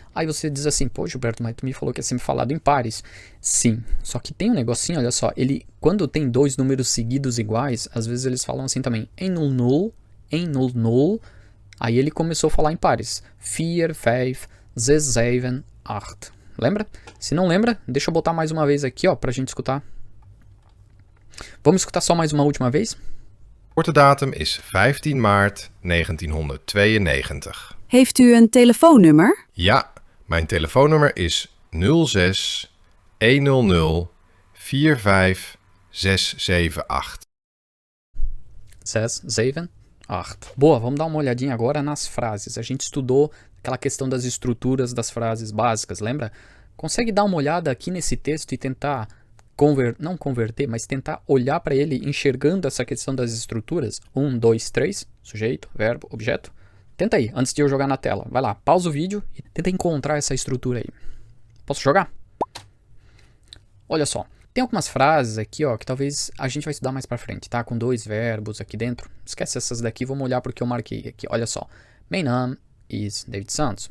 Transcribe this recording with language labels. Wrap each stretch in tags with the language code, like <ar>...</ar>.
<pt>Aí você diz assim, pô, Gilberto, mas tu me falou que é sempre falado em pares. Sim, só que tem um negocinho, olha só, ele, quando tem dois números seguidos iguais, às vezes eles falam assim também, 100, aí ele começou a falar em pares. 4, 5, 6, 7, 8. Lembra? Se não lembra, deixa eu botar mais uma vez aqui, ó, pra gente escutar. Vamos escutar só mais uma última vez?</pt> <nl>Geboortedatum is 15 maart 1992. Heeft u een telefoonnummer? Ja, mijn telefoonnummer is 06 100 45 678. 6, 7, 8.</nl> <pt>Boa, vamos dar uma olhadinha agora nas frases. A gente estudou aquela questão das estruturas das frases básicas, lembra? Consegue dar uma olhada aqui nesse texto e tentar não converter, mas tentar olhar para ele enxergando essa questão das estruturas? 1, 2, 3, sujeito, verbo, objeto. Tenta aí, antes de eu jogar na tela. Vai lá, pausa o vídeo e tenta encontrar essa estrutura aí. Posso jogar? Olha só, tem algumas frases aqui, ó, que talvez a gente vai estudar mais pra frente, tá? Com dois verbos aqui dentro. Esquece essas daqui, vamos olhar porque eu marquei aqui. Olha só.</pt> <nl>Mijn naam is David Santos.</nl>